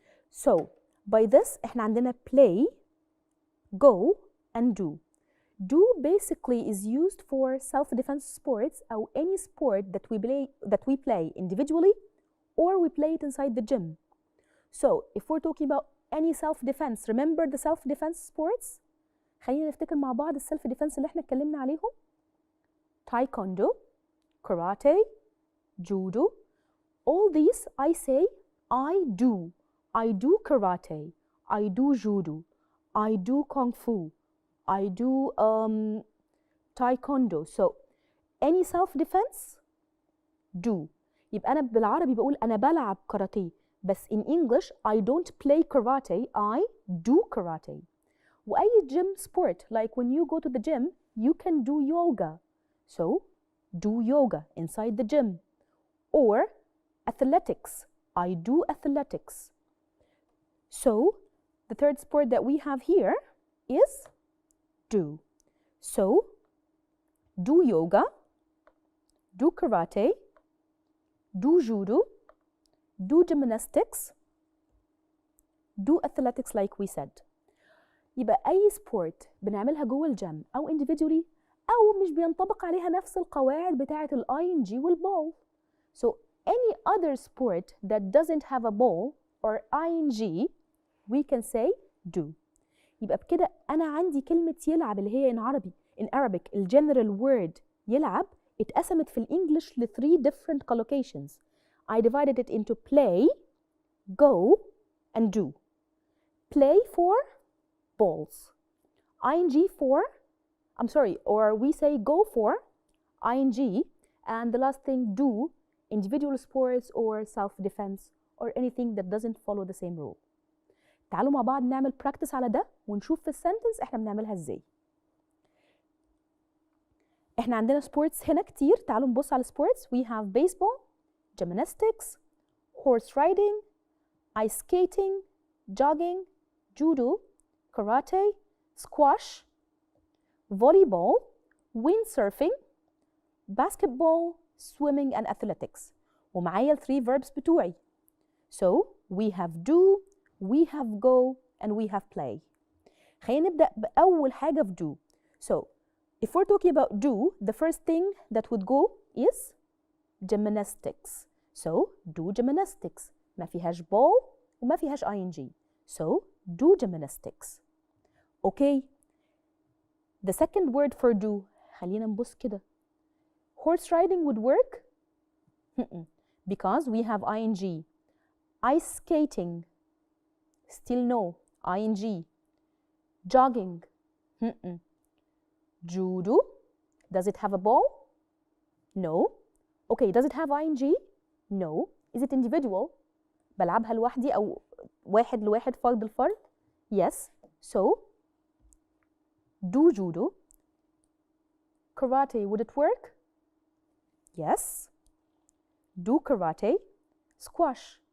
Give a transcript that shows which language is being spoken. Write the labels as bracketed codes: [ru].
[en] So by this [ar] احنا عندنا [en] play, go and do. Do basically is used for self-defense sports or any sport that we play individually or we play it inside the gym. So if we're talking about any self-defense, remember the self-defense sports? [ar] خلينا نفتكر مع بعض السلف-defense اللي احنا اتكلمنا عليهم. Taekwondo, karate, judo, [en] All these I say I do. I do karate. I do judo. I do kung fu. I do taekwondo. So any self-defense, do. [ar] يبقى أنا بالعربي بقول أنا بلعب كاراتيه. [en] بس in English I don't play karate. I do karate. وأي gym sport, like when you go to the gym, you can do yoga. So do yoga inside the gym. Or athletics. I do athletics. So the third sport that we have here is do. So do yoga, do karate, do judo, do gymnastics, do athletics like we said. [ar] يبقى أي sport بنعملها جوه الجيم أو individually أو مش بينطبق عليها نفس القواعد بتاعة ال ing والball. [en] So any other sport that doesn't have a ball or ing we can say do. [ar] يبقى بكده أنا عندي كلمة يلعب اللي هي [en] in Arabic [ar] ال general word يلعب اتقسمت في الإنجليش ل [en] 3 different collocations. I divided it into play, go, and do. Play for balls. ing for, or we say go for ing, and the last thing do, individual sports or self-defense or anything that doesn't follow the same rule. [ar] تعالوا مع بعض نعمل practice على ده ونشوف في السنتنس احنا بنعملها ازاي. احنا عندنا sports هنا كتير. تعالوا نبص على sports. [en] We have baseball, gymnastics, horse riding, ice skating, jogging, judo, karate, squash, volleyball, windsurfing, basketball, swimming and athletics. [ar] ومعايا ال 3 verbs بتوعي. [en] So we have do, we have go, and we have play. [ar] خلينا نبدأ بأول حاجة في do. [en] So if we're talking about do, the first thing that would go is gymnastics. So do gymnastics. [ar] ما فيهاش ball وما فيهاش ing. [en] So do gymnastics. Okay. The second word for do, [ar] خلينا نبص كده. [en] Horse riding would work? Because we have ing. Ice skating, still no, ing. Jogging, Judo, does it have a ball? No. Okay, does it have ing? No. Is it individual? [ar] بلعبها لوحدي أو واحد لواحد فرد الفرد? [en] Yes. So, do judo. Karate, would it work? Yes. Do karate. Squash.